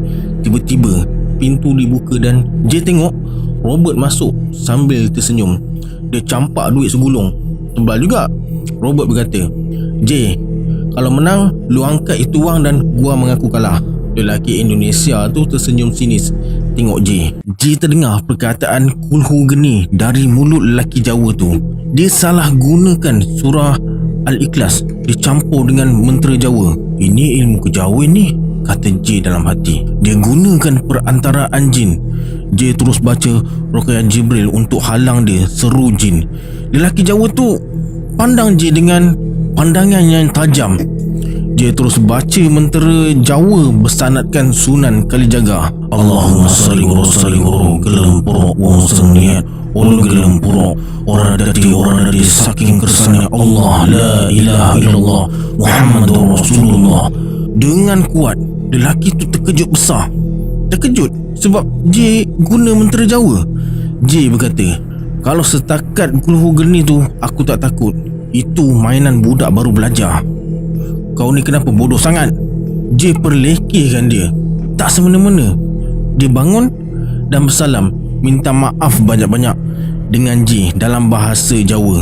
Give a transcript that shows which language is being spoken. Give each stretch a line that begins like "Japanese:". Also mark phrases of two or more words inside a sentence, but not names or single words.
Malay: Tiba-tiba pintu dibuka dan J tengok Robert masuk sambil tersenyum. Dia campak duit segulung. Tebal juga. Robert berkata, "J, kalau menang, lu angkat itu wang dan gua mengaku kalah." Lelaki Indonesia tu tersenyum sinis tengok J. J terdengar perkataan kulhu geni dari mulut lelaki Jawa tu. Dia salah gunakan surah Al-Ikhlas dicampur dengan mentera Jawa. "Ini ilmu kejawen ni," kata J dalam hati. Dia gunakan perantaraan jin. J terus baca Ruqyah Jibril untuk halang dia, seru jin. Lelaki Jawa tu pandang J dengan pandangan yang tajam. Dia terus baca mentera Jawa bersanadkan Sunan Kalijaga.
Arabic: "اللهم صل وسلم
Javanese: gelem purok wong seniat ulu gelem purok ora dadi saking kersane Allah
Arabic: لا إله إلا الله محمد رسول الله."
Malay: Dengan kuat, lelaki tu terkejut besar. Terkejut sebab J guna mentera Jawa. J berkata, "Kalau setakat kulhu geni tu aku tak takut. Itu mainan budak baru belajar. Kau ni kenapa bodoh sangat?" J perlekehkan dia. Tak semena-mena. Dia bangun dan bersalam, minta maaf banyak-banyak dengan J dalam bahasa Jawa.